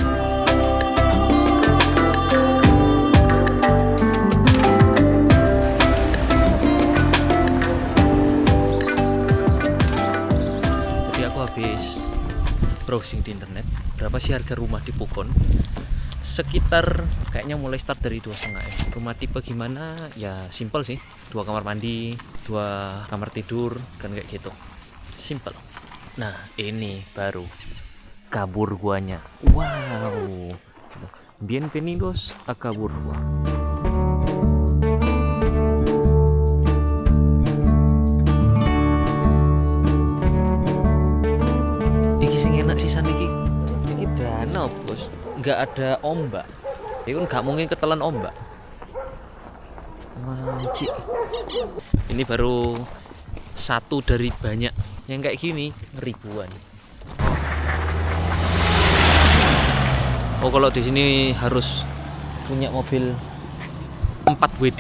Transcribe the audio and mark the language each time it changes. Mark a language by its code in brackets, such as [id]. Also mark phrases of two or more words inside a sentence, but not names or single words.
[id] Habis browsing di internet, berapa sih harga rumah di Pucón? Sekitar kayaknya mulai start dari 2,5 M. Rumah tipe gimana? Ya simple sih, 2 kamar mandi, 2 kamar tidur, kan kayak gitu. Simple. Nah ini baru kabur guanya. [es] Wow. Bienvenidos a [id] kabur gua. [jv] Sisan iki [id] danau bos, nggak ada ombak. Itu nggak mungkin ketelan ombak. Wajib. Ini baru satu dari banyak yang kayak gini, ribuan. Oh kalau di sini harus punya mobil 4 WD.